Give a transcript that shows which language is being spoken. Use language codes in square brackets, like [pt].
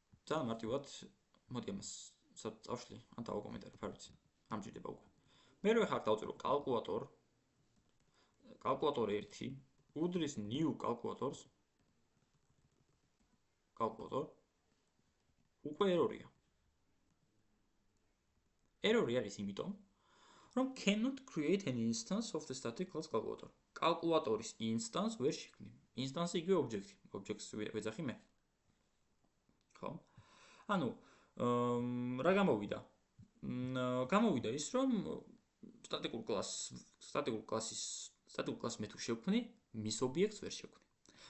[ka] ძალიან მარტივად, მოდი ამას წავშლი, ან დავაკომენტარებ, არ ვიცი. ამჯერდება უკვე. მე რო ეხლა დავწერო კალკულატორ 1 უდრის new calculators უკვე ერორია. ერორი არის იმიტომ, რომ [en] cannot create an instance of the static class calculator. [ka] კალკულატორის instance ვერ შექმნი. Instance იგივე ობიექტი. ობიექტს ვეძახი მე. ხო? ანუ რა გამოვიდა? გამოვიდა ის, რომ სტატიკურ კლასს მე თუ შევქმნი, მის ობიექტს ვერ შევქმნი.